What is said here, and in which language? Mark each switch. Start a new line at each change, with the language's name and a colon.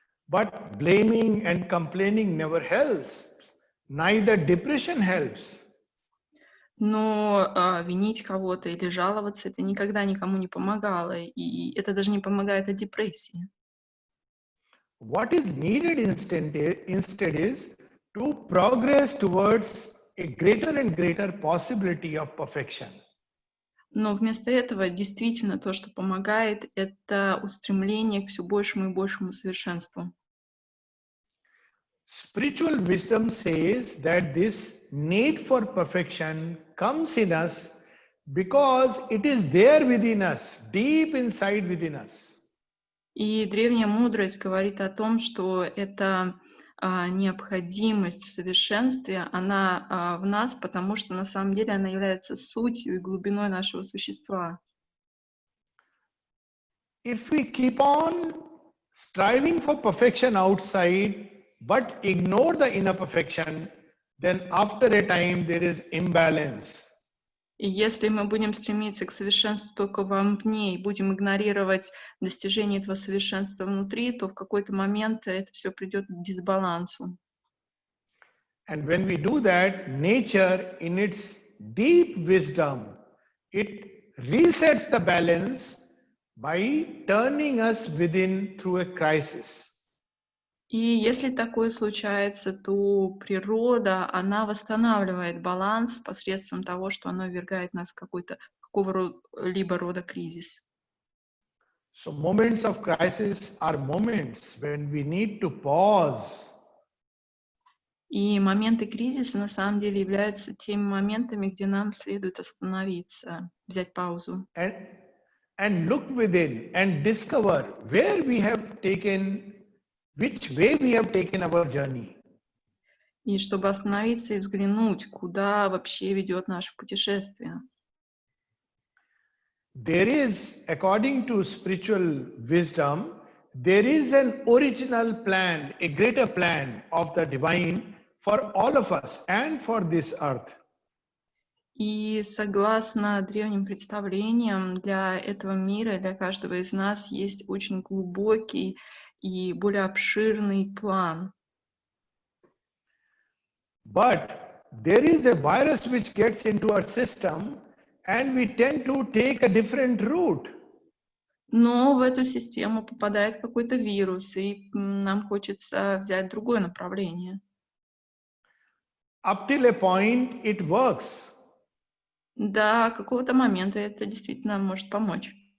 English: But blaming and complaining never helps. Neither depression helps.
Russian: Но винить кого-то или жаловаться — это никогда никому не помогало, и это даже не помогает от депрессии.
English: What is needed instead is to progress towards a greater and greater possibility of perfection.
Russian: Но вместо этого действительно то, что помогает, это устремление к все большему и большему совершенству.
English: Spiritual wisdom says that this need for perfection comes in us because it is there within us, deep inside within us.
Russian: И древняя мудрость говорит о том, что эта необходимость в совершенстве, она в нас, потому что на самом деле она является сутью и глубиной нашего существа.
English: If we keep on striving for perfection outside but ignore the inner perfection, then after a time there is imbalance.
Russian: И если мы будем стремиться к совершенству только вовне и будем игнорировать достижение этого совершенства внутри, то в какой-то момент это все придет к дисбалансу.
English: And when we do that, nature in its deep wisdom, it resets the balance by turning us within through a crisis.
Russian: И если такое случается, то природа, она восстанавливает баланс посредством того, что она ввергает нас в какого-либо рода кризис.
English: So moments of crisis are moments when we need to pause.
Russian: И моменты кризиса на самом деле являются теми моментами, где нам следует остановиться, взять паузу.
English: And look within and discover where we have taken, which way we have taken our journey.
Russian: И чтобы остановиться и взглянуть, куда вообще ведет наше путешествие.
English: There is, according to spiritual wisdom, there is an original plan, a greater plan of the divine for all of us and for this earth.
Russian: И согласно древним представлениям, для этого мира, для каждого из нас есть очень глубокий и более обширный план.
English: But there is a virus which gets into our system and we tend to take a different route.
Russian: Но в эту систему попадает какой-то вирус, и нам хочется взять другое направление.
English: Up till a point it works.
Russian: До какого-то момента это действительно может помочь.